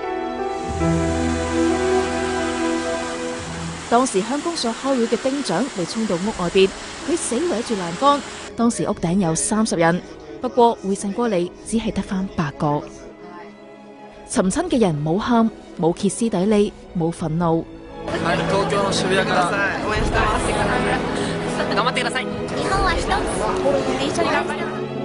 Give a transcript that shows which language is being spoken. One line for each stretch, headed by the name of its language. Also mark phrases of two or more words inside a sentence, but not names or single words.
Cantonese: 當時鄉公所開會嘅丁長被衝到屋外邊，佢死搲住欄杆。當時屋頂有30人，不過回神過嚟只係得返8個。尋親嘅人冇喊，冇歇斯底里，冇憤怒。
Japanese: 東京の渋谷から応援してます。頑張ってください。日本は一つ。一緒に頑張ります。